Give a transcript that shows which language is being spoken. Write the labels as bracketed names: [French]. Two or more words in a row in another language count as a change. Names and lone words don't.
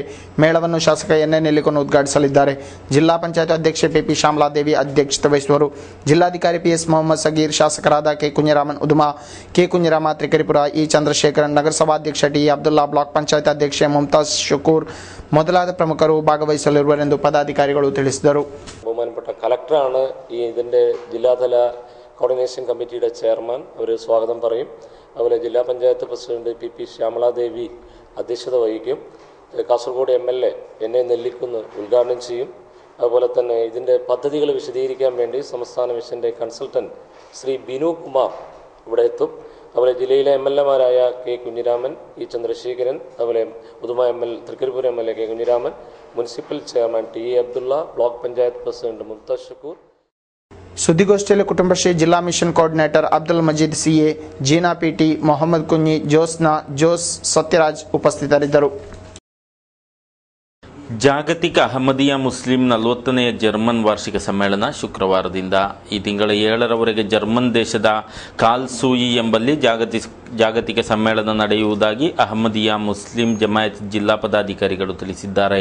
[Kannada] ಮೇಳವನ್ನು ಶಾಸಕ ಎನ್.ಎ. ನೆಲ್ಲಿಕೊನ್ನು ಉದ್ಘಾಟಿಸಲಿದ್ದಾರೆ. ಜಿಲ್ಲಾ ಪಂಚಾಯತ್ ಅಧ್ಯಕ್ಷೆ ಪಿ.ಪಿ. ಶ್ಯಾಮಲಾದೇವಿ ಅಧ್ಯಕ್ಷತೆ ವಹಿಸುವರು. ಜಿಲ್ಲಾಧಿಕಾರಿ ಪಿಎಸ್ ಮೊಹಮ್ಮದ್ ಸಗೀರ್, ಶಾಸಕರಾದ ಕೆ. ಕುഞ്ഞിರಾಮನ್ ಉದುಮಾ, ಕೆ. ಕುഞ്ഞിರಾಮ ತ್ರಿಕರಿಪುರ, ಇ. ಚಂದ್ರಶೇಖರನ್, ನಗರಸಭಾಧ್ಯಕ್ಷ ಟಿ. ಅಬ್ದುಲ್ಲಾ, ಬ್ಲಾಕ್ ಪಂಚಾಯತ್ ಅಧ್ಯಕ್ಷೆ ಮುಮ್ತಾಜ್ ಶುಕೂರ್ ಮೊದಲಾದ ಪ್ರಮುಖರು ಭಾಗವಹಿಸಲಿರುವರೆಂದು ಪದಾಧಿಕಾರಿಗಳು ತಿಳಿಸಿದರು. [Malayalam] ബഹുമാനപ്പെട്ട കളക്ടറാണ് ഇതിൻ്റെ ജില്ലാതല കോർഡിനേഷൻ കമ്മിറ്റിയുടെ ചെയർമാൻ. അവർ സ്വാഗതം പറയും. അതുപോലെ ജില്ലാ പഞ്ചായത്ത് പ്രസിഡന്റ് പി.പി. ശ്യാമളാദേവി അധ്യക്ഷത വഹിക്കും. കാസർഗോഡ് MLA എൻ.എ. നെല്ലിക്കുന്ന് ഉദ്ഘാടനം ചെയ്യും. അതുപോലെ തന്നെ ഇതിൻ്റെ പദ്ധതികൾ വിശദീകരിക്കാൻ വേണ്ടി സംസ്ഥാന മിഷൻ്റെ കൺസൾട്ടൻറ്റ് ശ്രീ ബിനു കുമാർ ഇവിടെ എത്തും. അതുപോലെ ജില്ലയിലെ MLA മാരായ കെ. കുഞ്ഞിരാമൻ, ഇ. ചന്ദ്രശേഖരൻ, അതുപോലെ ഉദുമ തൃക്കരിപ്പൂർ MLA കെ. കുഞ്ഞിരാമൻ, [English] municipal chairman T. Abdulla, block panchayat president Mumtaz Shakoor. [Kannada] ಸುದ್ದಿಗೋಷ್ಠಿಯಲ್ಲಿ ಕುಟುಂಬಶ್ರೀ ಜಿಲ್ಲಾ ಮಿಷನ್ ಕೋಆರ್ಡಿನೇಟರ್ ಅಬ್ದುಲ್ ಮಜೀದ್ CA, ಜೀನಾ PT, ಮೊಹಮ್ಮದ್ ಕುഞ്ഞി, ಜೋಸ್ನಾ, ಜೋಸ್, ಸತ್ಯರಾಜ್ ಉಪಸ್ಥಿತರಿದ್ದರು. ಜಾಗತಿಕ ಅಹಮದಿಯಾ ಮುಸ್ಲಿಂ 40ನೆಯ ಜರ್ಮನ್ ವಾರ್ಷಿಕ ಸಮ್ಮೇಳನ ಶುಕ್ರವಾರದಿಂದ ಈ ತಿಂಗಳ 7ರವರೆಗೆ ಜರ್ಮನ್ ದೇಶದ ಕಾಲ್ಸೂಯಿ ಎಂಬಲ್ಲಿ ಜಾಗತಿಕ ಸಮ್ಮೇಳನ ನಡೆಯುವುದಾಗಿ ಅಹಮದಿಯಾ ಮುಸ್ಲಿಂ ಜಮಾಯತ್ ಜಿಲ್ಲಾ ಪದಾಧಿಕಾರಿಗಳು ತಿಳಿಸಿದ್ದಾರೆ.